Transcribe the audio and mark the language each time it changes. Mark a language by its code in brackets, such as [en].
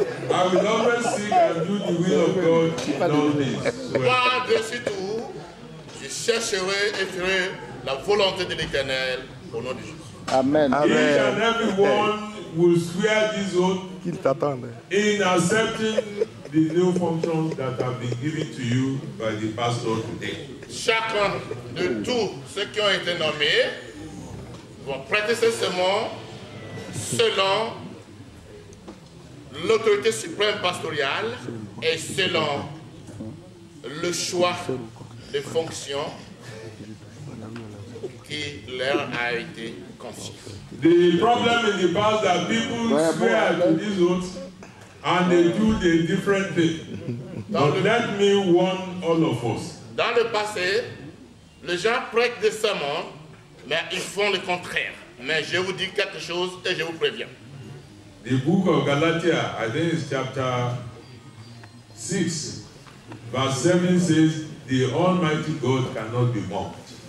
[en] I will always seek and do the will of God in all things. [fr] Par-dessus tout, je chercherai et ferai la volonté de l'Éternel au nom de Jésus. [en] Amen. Each and everyone will swear this oath [fr] Qu'il t'attende. [en] in accepting the new functions that have been given to you by the pastor today. [fr] Chacun de tous ceux qui ont été nommés vont prêter ce serment selon l'autorité suprême pastorale et selon le choix de fonctions qui leur a été confié. [en] The problem in the past that people swear to these oaths and they do the different thing. But let me warn all of us. [fr] Dans le passé, les gens prêtent des serments, mais ils font le contraire. Mais je vous dis quelque chose et je vous préviens. [en] The book of Galatia, I think it's chapter 6, verse 7 says, the Almighty God cannot be mocked.